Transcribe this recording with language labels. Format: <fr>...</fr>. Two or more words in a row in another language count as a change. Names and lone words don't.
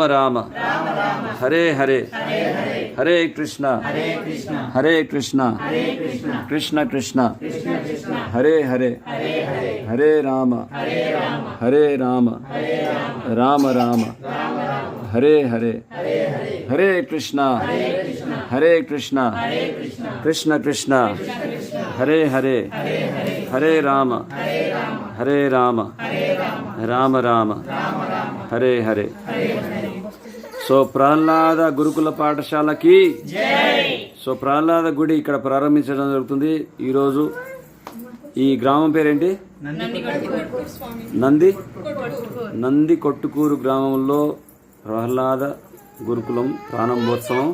<sa>రామ హరే హరే హరే కృష్ణ కృష్ణ కృష్ణ హరే హరే హరే రామ రామ రామ హరే హరే హరే కృష్ణ కృష్ణ కృష్ణ హరే హరే హరే రామ రామ రామ హరే హరే.</sa> <te>సో ప్రహ్లాద గురుకుల పాఠశాలకి సో ప్రహ్లాద గుడి ఇక్కడ ప్రారంభించడం జరుగుతుంది ఈరోజు. ఈ గ్రామం పేరేంటి? నంది కొట్టుకూరు గ్రామంలో ప్రహ్లాద గురుకులం ప్రారంభోత్సవం.</te>